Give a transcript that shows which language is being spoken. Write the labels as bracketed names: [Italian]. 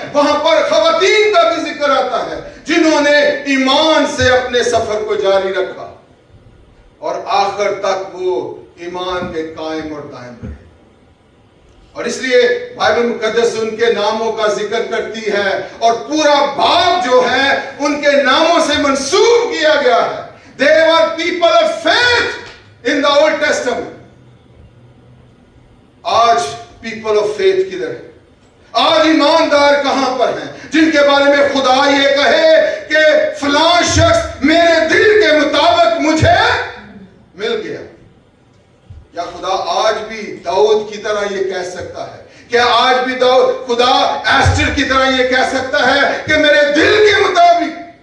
[Urdu] وہاں پر خواتین کا بھی ذکر آتا ہے جنہوں نے ایمان سے اپنے سفر کو جاری رکھا اور آخر تک وہ ایمان کے قائم اور دائم رہے. اور اس لیے بائبل مقدس ان کے ناموں کا ذکر کرتی ہے اور پورا باب جو ہے ان کے ناموں سے منسوب کیا گیا ہے. [English] They were people of faith in the Old Testament. [Urdu] آج [English] people of faith [Urdu] کدھر ہے؟ آج ایماندار کہاں پر ہیں جن کے بارے میں خدا یہ کہے کہ فلاں شخص میرے دل کے مطابق مجھے مل گیا؟ کیا خدا آج بھی داؤد کی طرح یہ کہہ سکتا ہے؟ کیا آج بھی خدا ایسٹر کی طرح یہ کہہ سکتا ہے کہ میرے دل کے مطابق،